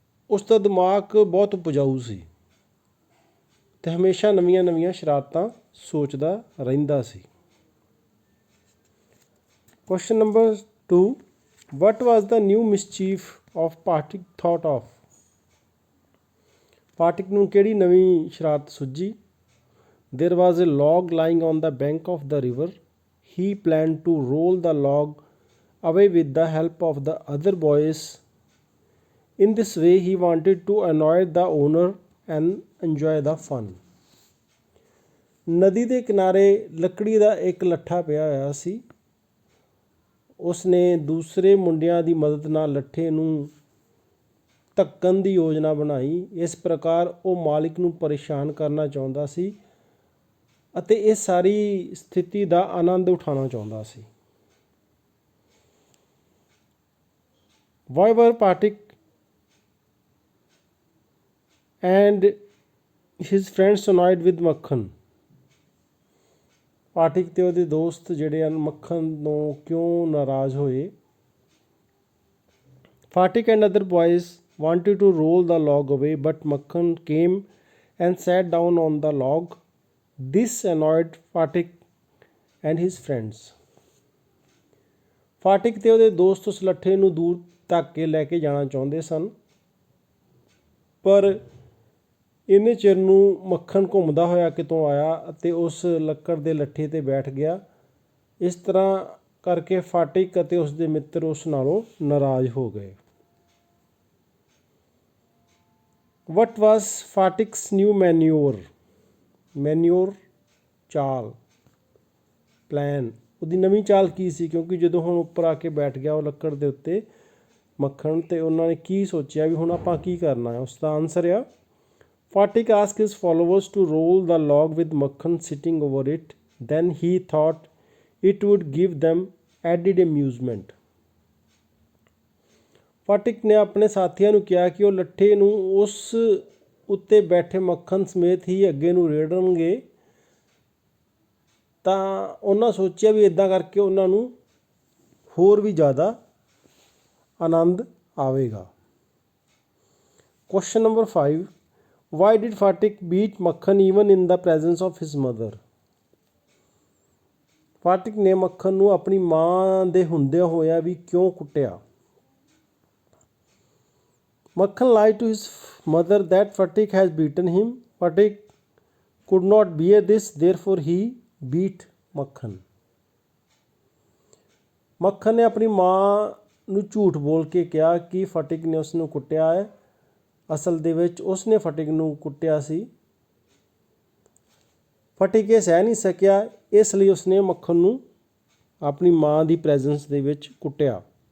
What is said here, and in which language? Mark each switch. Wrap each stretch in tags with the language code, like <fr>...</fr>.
<pa>ਉਸ ਦਾ ਦਿਮਾਗ ਬਹੁਤ ਉਪਜਾਊ ਸੀ ਅਤੇ ਹਮੇਸ਼ਾ ਨਵੀਆਂ ਨਵੀਆਂ ਸ਼ਰਾਰਤਾਂ ਸੋਚਦਾ ਰਹਿੰਦਾ ਸੀ।</pa> <en>Question number 2, what was the new mischief of Patik thought of?</en> <pa>ਪਾਟਿਕ ਨੂੰ ਕਿਹੜੀ ਨਵੀਂ ਸ਼ਰਾਰਤ ਸੁੱਝੀ?</pa> <en>There was a log lying on the bank of the river. He planned to roll the log away with the help of the other boys. In this way, he wanted to annoy the owner and enjoy the fun.</en> <pa>ਨਦੀ ਦੇ ਕਿਨਾਰੇ ਲੱਕੜੀ ਦਾ ਇੱਕ ਲੱਠਾ ਪਿਆ ਹੋਇਆ ਸੀ। ਉਸਨੇ ਦੂਸਰੇ ਮੁੰਡਿਆਂ ਦੀ ਮਦਦ ਨਾਲ ਲੱਠੇ ਨੂੰ ਧੱਕਣ ਦੀ ਯੋਜਨਾ ਬਣਾਈ। ਇਸ ਪ੍ਰਕਾਰ ਉਹ ਮਾਲਿਕ ਨੂੰ ਪਰੇਸ਼ਾਨ ਕਰਨਾ ਚਾਹੁੰਦਾ ਸੀ ਅਤੇ ਇਹ ਸਾਰੀ ਸਥਿਤੀ ਦਾ ਆਨੰਦ ਉਠਾਉਣਾ ਚਾਹੁੰਦਾ ਸੀ।</pa> <en>Why were Patik and his friends annoyed with Makhan?</en> <pa>ਪਾਟਿਕ ਤੇ ਉਹਦੇ ਦੋਸਤ ਜਿਹੜੇ ਹਨ ਮੱਖਣ ਤੋਂ ਕਿਉਂ ਨਾਰਾਜ਼ ਹੋਏ?</pa> <en>Fatik and other boys wanted to roll the log away, but Makhan came and sat down on the log. This annoyed Fatik and his friends.</en> <pa>Phatik ਤੇ ਉਹਦੇ ਦੋਸਤ ਉਸ ਲੱਠੇ ਨੂੰ ਦੂਰ ਤੱਕ ਕੇ ਲੈ ਕੇ ਜਾਣਾ ਚਾਹੁੰਦੇ ਸਨ, ਪਰ ਇੰਨੇ ਚਿਰ ਨੂੰ ਮੱਖਣ ਘੁੰਮਦਾ ਹੋਇਆ ਕਿਤੋਂ ਆਇਆ ਅਤੇ ਉਸ ਲੱਕੜ ਦੇ ਲੱਠੇ 'ਤੇ ਬੈਠ ਗਿਆ। ਇਸ ਤਰ੍ਹਾਂ ਕਰਕੇ ਫਾਟਿਕ ਅਤੇ ਉਸ ਦੇ ਮਿੱਤਰ ਉਸ ਨਾਲੋਂ ਨਾਰਾਜ਼ ਹੋ ਗਏ।</pa> <en>What was Phatik's new manoeuvre? Manoeuvre ਚਾਲ, plan.</en> <pa>ਉਹਦੀ ਨਵੀਂ ਚਾਲ ਕੀ ਸੀ? ਕਿਉਂਕਿ ਜਦੋਂ ਹੁਣ ਉੱਪਰ ਆ ਕੇ ਬੈਠ ਗਿਆ ਉਹ ਲੱਕੜ ਦੇ ਉੱਤੇ ਮੱਖਣ, ਅਤੇ ਉਹਨਾਂ ਨੇ ਕੀ ਸੋਚਿਆ ਵੀ ਹੁਣ ਆਪਾਂ ਕੀ ਕਰਨਾ ਹੈ? ਉਸ ਦਾ ਆਨਸਰ ਆ,</pa> <en>Fatik asked his followers to roll the log with Makhan sitting over it. Then he thought it would give them added amusement.</en> <pa>Phatik ਨੇ ਆਪਣੇ ਸਾਥੀਆਂ ਨੂੰ ਕਿਹਾ ਕਿ ਉਹ ਲੱਠੇ ਨੂੰ ਉਸ ਉੱਤੇ ਬੈਠੇ ਮੱਖਣ ਸਮੇਤ ਹੀ ਅੱਗੇ ਨੂੰ ਰੇੜਨਗੇ, ਤਾਂ ਉਹਨਾਂ ਸੋਚਿਆ ਵੀ ਇੱਦਾਂ ਕਰਕੇ ਉਹਨਾਂ ਨੂੰ ਹੋਰ ਵੀ ਜ਼ਿਆਦਾ ਆਨੰਦ ਆਵੇਗਾ।</pa> <en>Question number 5, why did Phatik beat Makhan even in the presence of his mother?</en> <pa>Phatik ਨੇ ਮੱਖਣ ਨੂੰ ਆਪਣੀ ਮਾਂ ਦੇ ਹੁੰਦਿਆਂ ਹੋਇਆ ਵੀ ਕਿਉਂ ਕੁੱਟਿਆ?</pa> <en>Makhan lied to his mother that Fatik has beaten him. Fatik could not bear this, therefore he beat Makhan.</en> <pa>ਮੱਖਣ ਨੇ ਆਪਣੀ ਮਾਂ ਨੂੰ ਝੂਠ ਬੋਲ ਕੇ ਕਿਹਾ ਕਿ ਫਟਿਕ ਨੇ ਉਸ ਨੂੰ ਕੁੱਟਿਆ ਹੈ। ਅਸਲ ਦੇ ਵਿੱਚ ਉਸ ਨੇ ਫਟਿਕ ਨੂੰ ਕੁੱਟਿਆ ਸੀ। ਫਟਿਕ ਇਹ ਸਹਿ ਨਹੀਂ ਸਕਿਆ, ਇਸ ਲਈ ਉਸਨੇ ਮੱਖਣ ਨੂੰ ਆਪਣੀ ਮਾਂ ਦੀ ਪ੍ਰੈਜ਼ੈਂਸ ਦੇ ਵਿੱਚ ਕੁੱਟਿਆ।</pa>